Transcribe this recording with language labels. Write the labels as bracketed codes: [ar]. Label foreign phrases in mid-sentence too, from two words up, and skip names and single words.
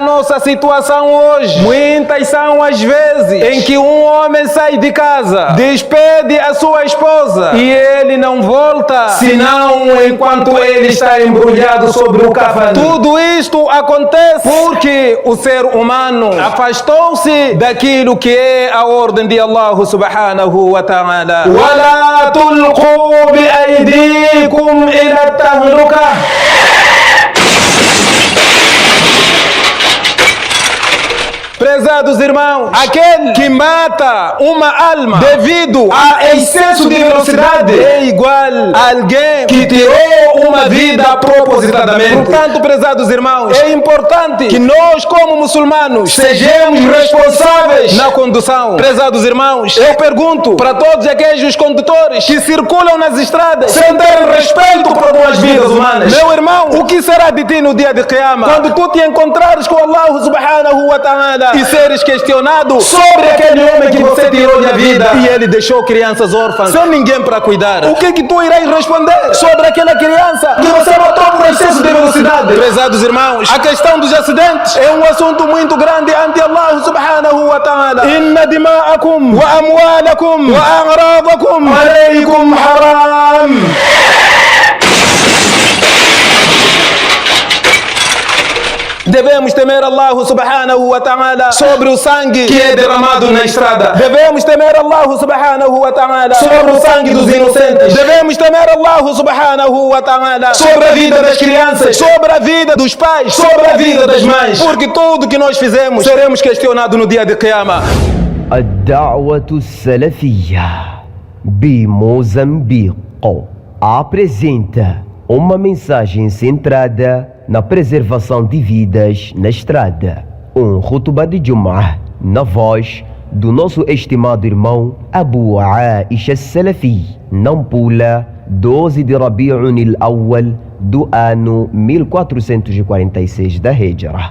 [pt] nossa situação hoje, muitas são as vezes em que um homem sai de casa, despede a sua esposa e ele não volta, senão enquanto ele está embrulhado sobre o café. Tudo isto acontece porque o ser humano afastou-se daquilo que é a ordem de [ar] الله سبحانه وتعالى. وَلَا تُلْقُوا بِأَيْدِيكُمْ إِلَى التهلكة. [pt] Prezados irmãos, aquele que mata uma alma devido a excesso de velocidade é igual a alguém que tirou uma vida propositadamente. Portanto, prezados irmãos, é importante que nós, como muçulmanos, sejamos responsáveis na condução. Prezados irmãos, eu pergunto para todos aqueles condutores que circulam nas estradas sem ter respeito por duas vidas humanas: meu irmão, o que será de ti no dia de Qiyamah, quando tu te encontrares com [ar] الله سبحانه وتعالى [pt] e seres questionado sobre aquele homem que você tirou da vida e ele deixou crianças órfãs sem ninguém para cuidar? O que tu irás responder sobre aquela criança que você matou por excesso de velocidade? Prezados irmãos, a questão dos acidentes é um assunto muito grande ante [ar] الله سبحانه وتعالى. إن دماءكم وأموالكم وأعراضكم عليكم حرام. [pt] Devemos temer [ar] الله سبحانه وتعالى [pt] sobre o sangue que é derramado na estrada. Devemos temer [ar] الله سبحانه وتعالى [pt] sobre o sangue dos inocentes. Devemos temer [ar] الله سبحانه وتعالى [pt] sobre a vida das crianças, sobre a vida dos pais, sobre a vida das mães. Porque tudo que nós fizemos seremos questionados no dia de Qiyamah. [ar] الدعوة السلفية بموزمبيق [pt] apresenta uma mensagem centrada na preservação de vidas na estrada. Khutbah de Jum'ah na voz do nosso estimado irmão Abu Aisha Salafi, Nampula, 12 de Rabi'un al-Awwal do ano 1446 da Hijra.